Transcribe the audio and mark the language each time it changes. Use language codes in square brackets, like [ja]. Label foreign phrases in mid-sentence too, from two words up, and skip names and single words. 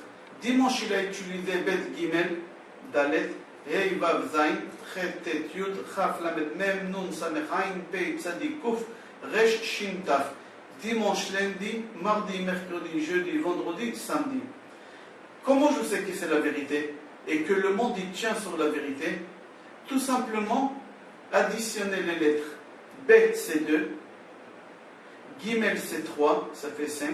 [fr] Dimanche, il a utilisé [he] בית גימל דלת הא וו זין חית טית יוד כף למד מם נון סמך עין פא צדי קוף ריש שין תו. [fr] Dimanche, lundi, mardi, mercredi, jeudi, vendredi, samedi. Comment je sais que c'est la vérité et que le monde il tient sur la vérité? Tout simplement, additionner les lettres. Bet, c'est 2. Gimel, c'est 3, ça fait 5.